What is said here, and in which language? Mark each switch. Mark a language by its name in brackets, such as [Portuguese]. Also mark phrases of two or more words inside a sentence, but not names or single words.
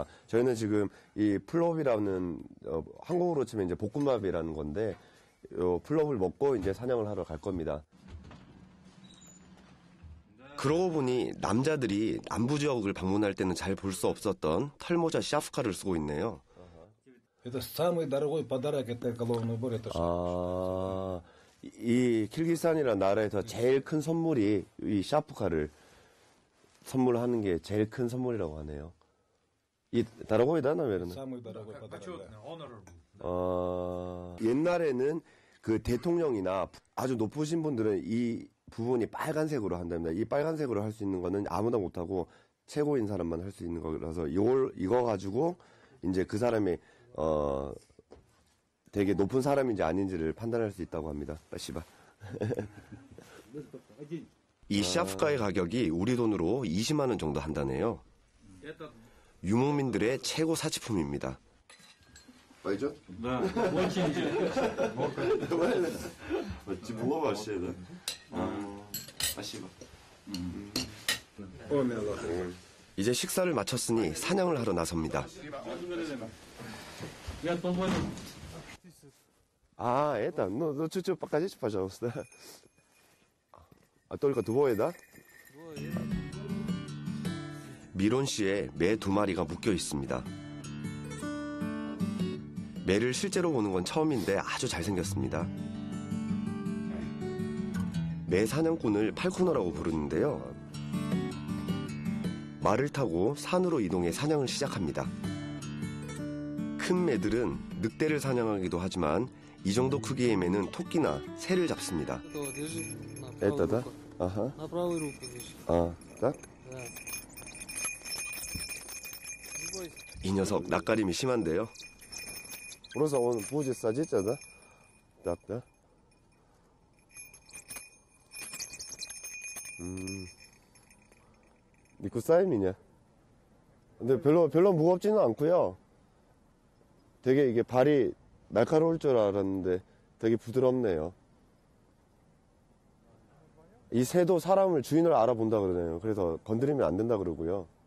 [Korean] 저희는 지금 이 플롭이라는 한국어로 치면 이제 볶음밥이라는 건데 플롭을 먹고 이제 사냥을 하러 갈 겁니다. 그러고 보니 남자들이 남부 지역을 방문할 때는 잘 볼 수 없었던 털모자 샤프카를 쓰고 있네요. [Russian] Это самый дорогой подарок, это головной убор. Это [Korean] 이 키르기스탄이라는 나라에서 제일 큰 선물이 이 샤프카를 선물하는 게 제일 큰 선물이라고 하네요. 이 다르고이다 나면은. [Russian] самый дорогой подарок. [Korean] 옛날에는 그 대통령이나 아주 높으신 분들은 이 부분이 빨간색으로 한답니다. 이 빨간색으로 할 수 있는 거는 아무나 못하고 최고인 사람만 할 수 있는 거라서 이거 가지고 이제 그 사람이 되게 높은 사람인지 아닌지를 판단할 수 있다고 합니다. 씨바. 이 샤프카의 가격이 우리 돈으로 20만 원 정도 한다네요. 유목민들의 최고 사치품입니다. [Russian] Пойдет? Да, очень же. Тепло вообще, да? Спасибо. [Korean] 이제 식사를 마쳤으니 사냥을 하러 나섭니다. [Russian] Это, ну чуть-чуть покажите, пожалуйста. только двое, да? [Korean] 미론 씨의 매 2마리가 묶여 있습니다. 매를 실제로 보는 건 처음인데 아주 잘생겼습니다. 매 사냥꾼을 팔코너라고 부르는데요. 말을 타고 산으로 이동해 사냥을 시작합니다. 큰 매들은 늑대를 사냥하기도 하지만 이 정도 크기의 매는 토끼나 새를 잡습니다. [Russian] Это, да? Ага. На правую руку держи. Так? Да. [Korean] 이 녀석 낯가림이 심한데요. [Russian] Просто он будет садиться, да? Так, да? Не кусай меня. [Korean] 근데 별로 무겁지는 않고요. 되게 이게 발이 날카로울 줄 알았는데 되게 부드럽네요. 이 새도 사람을 주인을 알아본다 그러네요. 그래서 건드리면 안 된다 그러고요.